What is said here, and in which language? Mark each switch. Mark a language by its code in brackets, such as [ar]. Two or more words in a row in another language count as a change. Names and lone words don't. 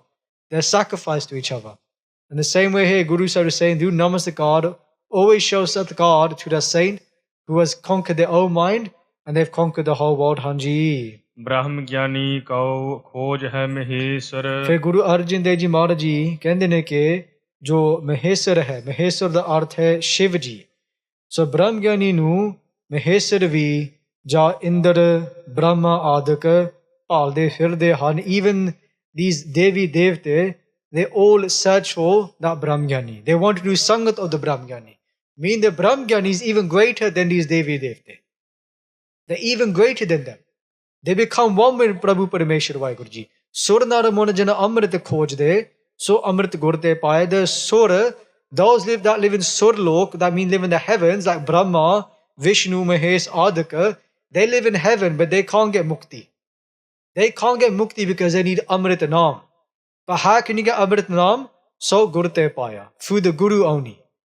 [en] They're sacrificed to each other. In the same way here, Guru Sahib is saying, do Namastakar, always show Satkar to the saint who has conquered their own mind and they've conquered the whole world. [pa] Hanji. ਬ੍ਰਹਮ ਗਿਆਨੀ ਕਉ ਖੋਜ ਹੈ ਮਹੇਸ਼ਰ ਫਿਰ ਗੁਰੂ ਅਰਜਨ ਦੇਵ ਜੀ ਮਹਾਰਾਜ ਜੀ ਕਹਿੰਦੇ ਨੇ ਕਿ ਜੋ ਮਹੇਸ਼ਰ ਹੈ, ਮਹੇਸ਼ਰ ਦਾ ਅਰਥ ਹੈ ਸ਼ਿਵ ਜੀ. ਸੋ ਬ੍ਰਹਮ ਗਿਆਨੀ ਨੂੰ ਮਹੇਸ਼ਰ ਵੀ ਜਾਂ ਇੰਦਰ ਬ੍ਰਹਮਾ ਆਦਿਕ ਭਾਲਦੇ ਫਿਰਦੇ ਹਨ. [en] Even these [pa] ਦੇਵੀ ਦੇਵਤੇ, [en] they all search for that Brahmgyani. They want to do sangat of the Brahmgyani. Meaning the Brahmgyani is even greater than these [pa] ਦੇਵੀ ਦੇਵਤੇ. [en] They're even greater than them. They become one with Prabhu Parameshwar WhyGuru. [pa] ਸੁਰ ਨਰ ਮੁਨਿ ਜਨ ਅੰਮ੍ਰਿਤ ਖੋਜਦੇ, ਸੋ ਅੰਮ੍ਰਿਤ ਗੁਰ ਤੇ ਪਾਏ. [en] The sur, those that live in Surlok, that mean live in the heavens, like Brahma, Vishnu, Mahesh, Adika, they live in heaven, but they can't get mukti. They can't get mukti because they need [pa] ਅੰਮ੍ਰਿਤ ਨਾਮ. [en] But how can you get [pa] ਅੰਮ੍ਰਿਤ ਨਾਮ? [en] So [pa] ਗੁਰ ਤੇ ਪਾਇਆ, [en] through the Guru only.